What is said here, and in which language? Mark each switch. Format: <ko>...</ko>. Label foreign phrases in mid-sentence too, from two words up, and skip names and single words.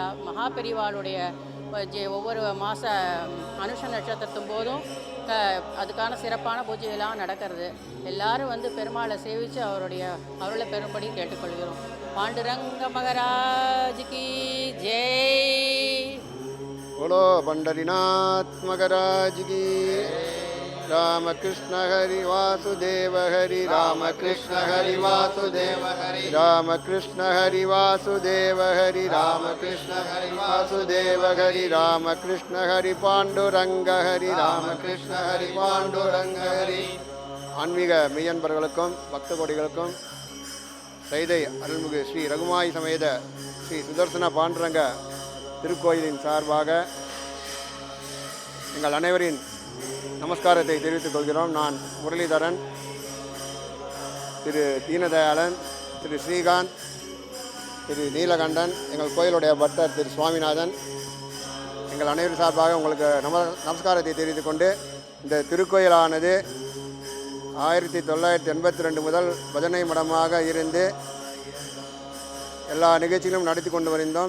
<ta>மகாபெரிவாளுடைய ஒவ்வொரு மாத அனுஷ நட்சத்திரத்தும் போதும் அதுக்கான சிறப்பான பூஜையெல்லாம் நடக்கிறது. எல்லாரும் வந்து பெருமாளை சேவித்து அவருடைய அருளை பெறும்படி கேட்டுக்கொள்கிறோம்.</ta> <hi>पांडुरंग महाराज की जय. बोलो पंडरीनाथ महाराज की।</hi> <sa>रामकृष्ण हरि वासुदेव हरि रामकृष्ण हरि वासुदेव हरि रामकृष्ण हरि वासुदेव हरि रामकृष्ण हरि वासुदेव हरि रामकृष्ण हरि पांडुरंग हरि रामकृष्ण हरि पांडुरंग हरि.</sa> <ta>ஆன்மீக மெய்யன்பர்களுக்கும் பக்த கோடிகளுக்கும் சைதை அருள்மிகு ஸ்ரீ ரகுமாயி சமேத ஸ்ரீ சுதர்சன பாண்டுரங்க திருக்கோயிலின் சார்பாக எங்கள் அனைவரின் நமஸ்காரத்தை தெரிவித்துக் கொள்கிறோம். நான் முரளிதரன், திரு தீனதயாளன், திரு ஸ்ரீகாந்த், திரு நீலகண்டன், எங்கள் கோயிலுடைய பட்டர் திரு சுவாமிநாதன், எங்கள் அனைவரும் சார்பாக உங்களுக்கு நமஸ்காரத்தை தெரிவித்துக் கொண்டு, இந்த திருக்கோயிலானது 1982 முதல் பஜனை மடமாக இருந்து எல்லா நிகழ்ச்சிகளும் நடத்தி கொண்டு வந்தோம்.</ta>